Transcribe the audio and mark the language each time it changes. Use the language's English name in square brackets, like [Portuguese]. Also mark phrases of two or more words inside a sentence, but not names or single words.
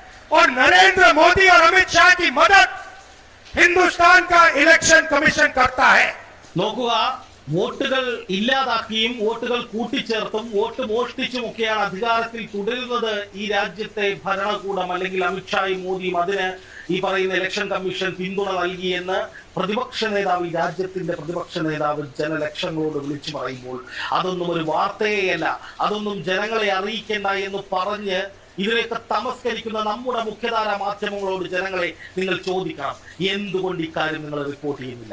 [Hindi] और नरेंद्र मोदी और अमित शाह की मदद हिंदुस्तान का इलेक्शन कमीशन करता है। [Malayalam] നോക്കുക, വോട്ടുകൾ ഇല്ലാതാക്കിയും വോട്ടുകൾ കൂട്ടിച്ചേർത്തും വോട്ട് മോഷ്ടിച്ചുമൊക്കെയാണ് അധികാരത്തിൽ തുടരുന്നത് ഈ രാജ്യത്തെ ഭരണകൂടം, അല്ലെങ്കിൽ അമിത്ഷായും മോദിയും. അതിന് ഈ പറയുന്ന [English] election commission [Malayalam] പിന്തുണ നൽകിയെന്ന് പ്രതിപക്ഷ നേതാവ്, ഈ രാജ്യത്തിന്റെ പ്രതിപക്ഷ നേതാവ് ജനലക്ഷങ്ങളോട് വിളിച്ചു പറയുമ്പോൾ അതൊന്നും ഒരു വാർത്തയല്ല, അതൊന്നും ജനങ്ങളെ അറിയിക്കേണ്ട എന്ന് പറഞ്ഞ് ഇതിനെയൊക്കെ തമസ്കരിക്കുന്ന നമ്മുടെ മുഖ്യധാര മാധ്യമങ്ങളോട് ജനങ്ങളെ നിങ്ങൾ ചോദിക്കണം, എന്തുകൊണ്ട് ഇക്കാര്യം നിങ്ങൾ റിപ്പോർട്ട് ചെയ്യുന്നില്ല?